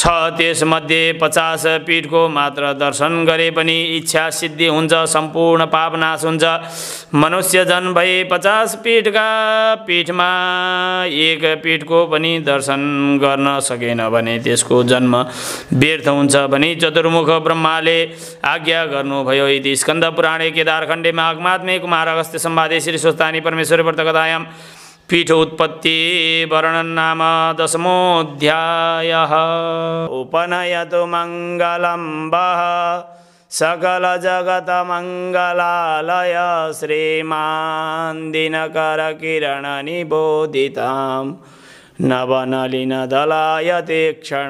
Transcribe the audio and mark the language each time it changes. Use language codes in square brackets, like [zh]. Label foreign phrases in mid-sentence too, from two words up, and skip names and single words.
[ne] त्यसमध्ये 50 पीठको मात्र दर्शन गरे पनि इच्छा सिद्धि हुन्छ, सम्पूर्ण पाप नाश हुन्छ। मनुष्य जन्म भई 50 पीठमा एक पीठको पनि दर्शन गर्न सकेन भने त्यसको जन्म व्यर्थ हुन्छ भनी चतुर्मुख ब्रह्माले आज्ञा गर्नुभयो। [sa] इति स्कन्द पुराणे केदारखण्डे माघमात्मे कुमार अगस्त्य संवादे श्री स्वस्तानि परमेश्वर व्रतकथायां पीठ उत्पत्ति वर्णन नाम 10मोऽध्यायः। उपनयतु मङ्गलं वः सकल जगत मंगलालय श्रीमान दिनकर किरण निबोधितां नवनलिन दलायते क्षण